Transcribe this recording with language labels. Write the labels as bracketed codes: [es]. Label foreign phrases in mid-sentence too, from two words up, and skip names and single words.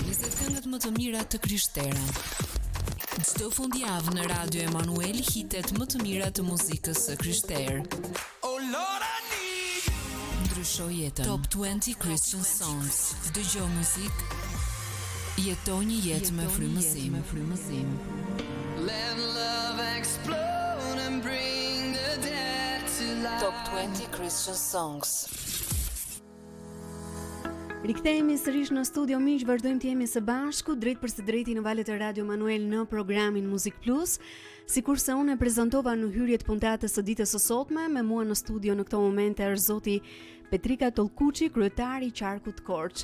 [sq] 20 këngët më të mira të Krishtera. Çdo fundjavë në Radio Emanuel hitet më të mira të muzikës së Krishterë. [en] Oh Lord, I need. [sq] Ndryshoj jetën. [en] Top 20 Christian Songs. [sq] Dëgjoj muzikë. Jeto një jetë me frymëzim. [en] Let love explode and bring the dead to life. Top 20 Christian Songs. [sq] Rikthehemi sërish në studio miq, vazhdojmë të jemi së bashku drejt për së drejti në valët e Radio Emanuel në programin Muzik Plus. Sikurse unë e prezantova në hyrje të puntatës së ditës së sotme, me mua në studio në këtë moment është zoti Petrika Tollkuçi, kryetari i qarkut Korç.